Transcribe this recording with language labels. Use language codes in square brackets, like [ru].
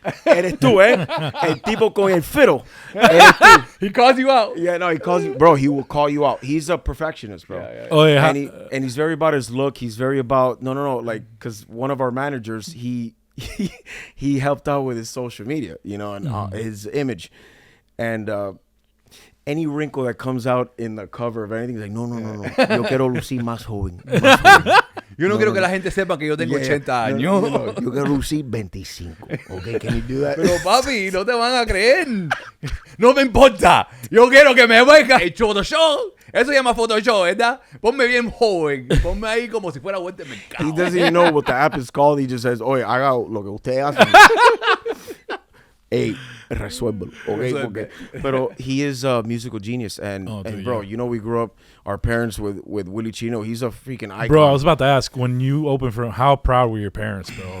[es] Eres tú, El tipo con el fiddle. Eres tú. [en] He calls you out. Yeah, no, he calls you, bro. He will call you out. He's a perfectionist, bro. Oh yeah. And he's very about his look. He's very about no, like because one of our managers, he helped out with his social media, and his image, and any wrinkle that comes out in the cover of anything, he's like, no. [es] Yo quiero lucir más joven. Yo no quiero que la gente sepa que yo tengo 80 años. No, yo quiero lucir 25. [en] Okay, can you do that? [es] Pero papi, no te van a creer. No me importa. Yo quiero que me venga el Photoshop. Eso se llama Photoshop, ¿verdad? Ponme bien joven. Ponme ahí como si fuera vuelta de mercado. [en] He doesn't even know what the app is called. He just says, [es] oye, haga lo que usted hace. [en] Hey, resuélvelo, okay? Pero he is a musical genius, and bro, we grew up, our parents with Willie Chino. He's a freaking icon. Bro, I was about to ask, when you opened for him, how proud were your parents, bro?